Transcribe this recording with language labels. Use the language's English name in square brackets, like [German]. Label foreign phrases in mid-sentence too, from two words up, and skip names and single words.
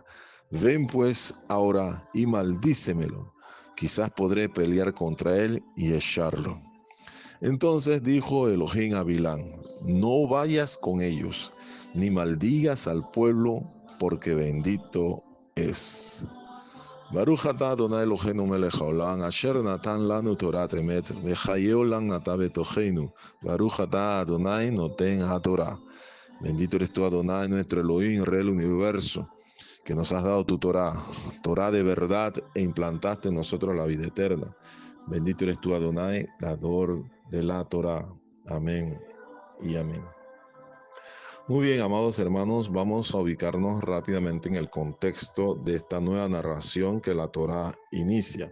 [Spanish] Ven pues ahora y maldícemelo. Quizás podré pelear contra él y echarlo. Entonces dijo Elohim a Bilán: no vayas con ellos, ni maldigas al pueblo, porque bendito es. [Hebrew] ברוך אתה אדני אלהינו מלך העולם, אשר נתן לנו תורת אמת, וחיי עולם נטע בתוכנו. ברוך אתה אדני נותן התורה. [Spanish] Bendito eres tú, Adonai, nuestro Elohim, Rey del universo, que nos has dado tu Torá, Torá de verdad, e implantaste en nosotros la vida eterna. Bendito eres tú, Adonai, dador de la Torá. Amén y amén. Muy bien, amados hermanos, vamos a ubicarnos rápidamente en el contexto de esta nueva narración que la Torá inicia.